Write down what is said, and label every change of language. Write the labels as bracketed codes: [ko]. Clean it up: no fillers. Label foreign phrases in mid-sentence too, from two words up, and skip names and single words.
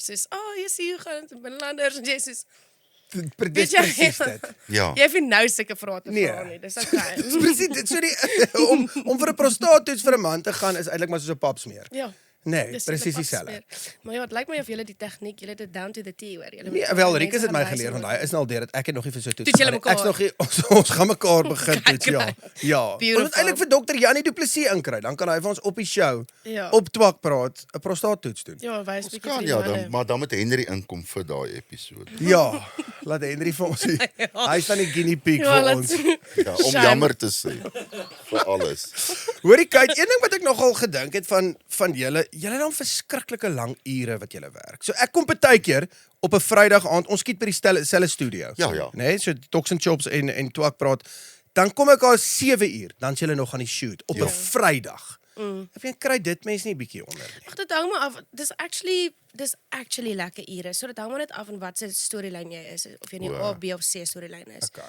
[af] Soos, jy sien hoe gaan dit in binnelanders en jy soos Dis weet jy presies dit. Ja. Jy het nou sulke vrae te Nee. vra nie. Dis okay. Dis presies dit. So om vir 'n prostaattoets vir 'n man te gaan is eintlik maar soos 'n papsmeer. Ja. Nee, Dis presies net dieselfde. pas meer. Maar ja, dit lyk my of julle die tegniek, julle het dit [en] down to the T [af] hoor. Julle Nee, moet wel mense Rikus het my gaan wys geleer hoe want hy is nou al deur dit. Ek het nog nie vir so toets. Toets julle gegaan nie. Ek's mekaar? nog nie ons gaan mekaar begin toets, ja. Okay. Ja. Ons Beautiful. moet eintlik vir dokter Janie Du Plessis inkry. Dan kan hy vir ons op die show Ja. op Twak praat 'n prostaattoets doen. Ja, wys Ons bietjie kan vir die ja, manne. dan, maar dan moet Henry inkom vir daai episode. Ja. Laat Henry vir ons. Hy staan die [en] guinea pig [af] Ja, vir laat- ons. Ja, om Shame. jammer te sê. vir alles. Hoorie kyk, een ding wat ek nogal gedink het van julle het dan verskriklike lang ure wat julle werk. So ek kom partykeer op 'n Vrydag aand, ons skiet by die selfe studio. Ja. Nee, so Talks and Chops en Twak praat. Dan kom ek al 7 uur, dan is julle nog aan die shoot op 'n Vrydag. Ek weet kry dit mense nie bietjie onder nie. Ag, dit hang maar af. Dis actually lekker ure. So dit hang maar net af van wat se storielyn jy is, of jy in die A, B of C storielyn is. Okay.